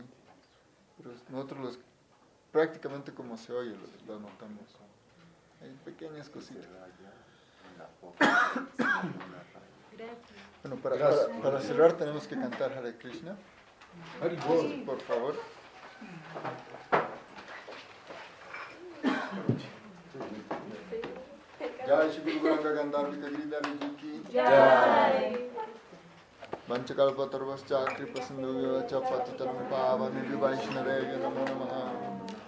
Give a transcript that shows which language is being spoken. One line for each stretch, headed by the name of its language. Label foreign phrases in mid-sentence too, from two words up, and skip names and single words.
Spanish: Pero nosotros prácticamente como se oye lo anotamos. Hay pequeñas cositas. Bueno, para cerrar tenemos que cantar Hare Krishna. Haribol. Por favor.
Sanskrit: Jai Shri Guru Gauranga Gandharvika Giridhari Ji ki Jai. Vanchakalpatarvascha Kripasinduya cha Patitanam Pavanebhyo Vaishnavebhyo Namo Namaha.